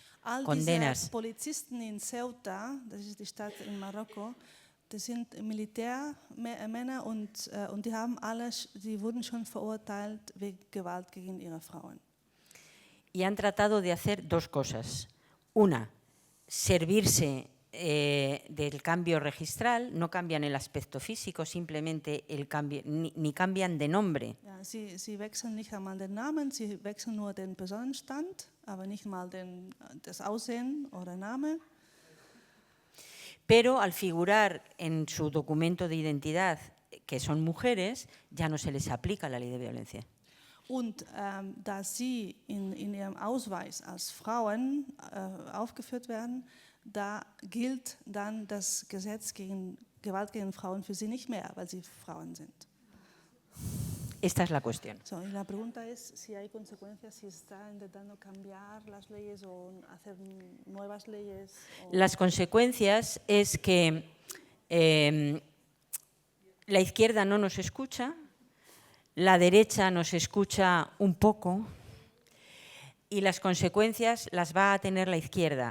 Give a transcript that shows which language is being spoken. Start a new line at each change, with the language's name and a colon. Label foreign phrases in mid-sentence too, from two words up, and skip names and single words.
German: All
Spanish: condenas.
German: diese Polizisten in Ceuta, das ist die Stadt in Marokko, das sind Militärmänner und die wurden schon verurteilt wegen Gewalt gegen ihre Frauen.
Spanish: Y han tratado de hacer dos cosas. Una, servirse del cambio registral, no cambian el aspecto físico, simplemente el cambio, ni cambian de nombre.
German: Ja, sie wechseln nicht einmal den Namen, sie wechseln nur den Personenstand, aber nicht mal das Aussehen oder Name.
Spanish: Pero al figurar en su documento de identidad que son mujeres, ya no se les aplica la ley de violencia.
German: Und da sie in ihrem Ausweis als Frauen aufgeführt werden, da gilt dann das Gesetz gegen Gewalt gegen Frauen für sie nicht mehr, weil sie Frauen sind.
Spanish: Esta es la cuestión. So, y la pregunta es si hay consecuencias, si está intentando cambiar las leyes o hacer nuevas leyes. Las consecuencias es que la izquierda no nos escucha, la derecha nos escucha un poco y las consecuencias las va a tener la izquierda.